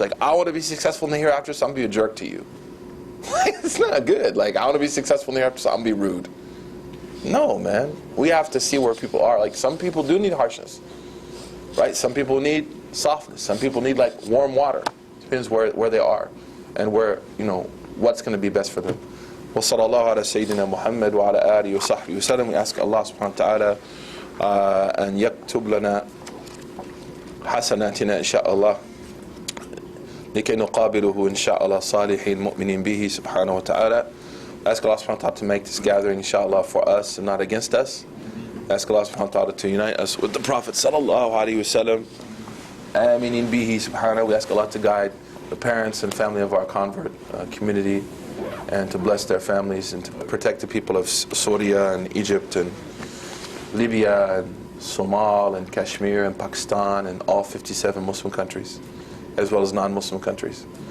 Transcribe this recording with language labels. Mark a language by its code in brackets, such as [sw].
[en] I want to be successful in the hereafter, so I'm going to be a jerk to you. It's not good. I want to be successful in the hereafter, so I'm going to be rude. No, man. We have to see where people are. Some people do need harshness, right? Some people need softness. Some people need warm water. Depends where they are and where, what's going to be best for them. [ar] وصلى الله على سيدنا محمد وعلى آله وصحبه وسلم. [en] We ask Allah subhanahu wa ta'ala [ar] أن يكتب لنا حسناتنا إن شاء الله لكي نقابله إن شاء الله صالحين مؤمنين به سبحانه وتعالى. [en] Ask Allah subhanahu wa ta'ala to make this gathering inshallah for us and not against us. Ask Allah subhanahu wa ta'ala to unite us with the Prophet sallallahu alaihi wasallam. [ar] Aminin bihi subhanahu. [en] We ask Allah to guide the parents and family of our convert community, and to bless their families, and to protect the people of Syria and Egypt and Libya and Somal and Kashmir and Pakistan and all 57 Muslim countries, as well as non-Muslim countries.